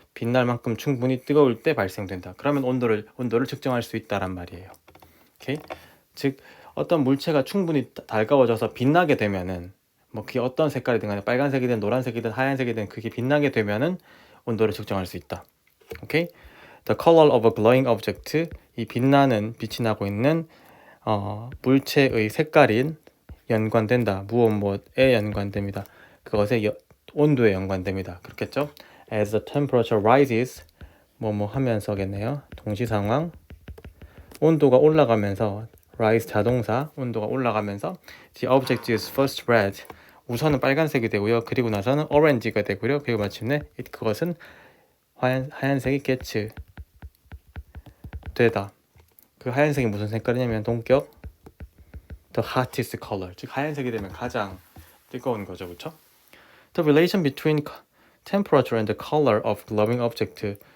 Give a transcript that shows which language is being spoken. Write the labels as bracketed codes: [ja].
[ko] 빛날 만큼 충분히 뜨거울 때 발생된다. 그러면 온도를 측정할 수 있다란 말이에요. 오케이? 즉 어떤 물체가 충분히 달가워져서 빛나게 되면은, 뭐 그게 어떤 색깔이든 간에 빨간색이든 노란색이든 하얀색이든 그게 빛나게 되면은 온도를 측정할 수 있다. 오케이? [en] The color of a glowing object. [ko] 이 빛나는, 빛이 나고 있는 물체의 색깔인 연관된다. 무엇에 연관됩니다. 그것의 온도에 연관됩니다. 그렇겠죠? [en] As the temperature rises, [ko] 뭐뭐 하면서겠네요. 동시상황. 온도가 올라가면서, rise 자동사, 온도가 올라가면서 [en] the object is first red. [ko] 우선은 빨간색이 되고요. 그리고 나서는 orange가 되고요. 그리고 마침내 그것은 하얀색이 gets 되다. 그 하얀색이 무슨 색깔이냐면 동격 [en] the hottest color. [ko] 즉 하얀색이 되면 가장 뜨거운 거죠, 그렇죠? [en] The relation between temperature and the color of glowing object.